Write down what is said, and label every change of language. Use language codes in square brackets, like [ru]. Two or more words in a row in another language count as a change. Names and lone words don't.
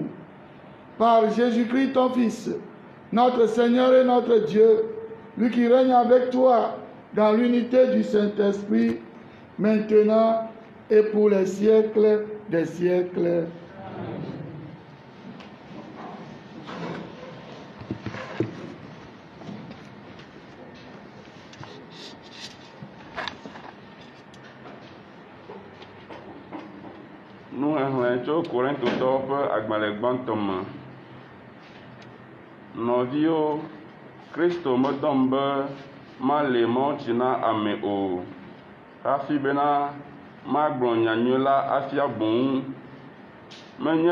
[fr] Par Jésus-Christ, ton Fils, notre Seigneur et notre Dieu, lui qui règne avec toi dans l'unité du Saint-Esprit, maintenant et pour les siècles des siècles. Nous avons [ee] tso Korintotɔwo ƒe agbalẽ gbãtɔ me. Nɔviwo, Kristo medɔm be male mɔtsi na ame o, hafi bena magblɔ nyanyui la afia boŋ, menye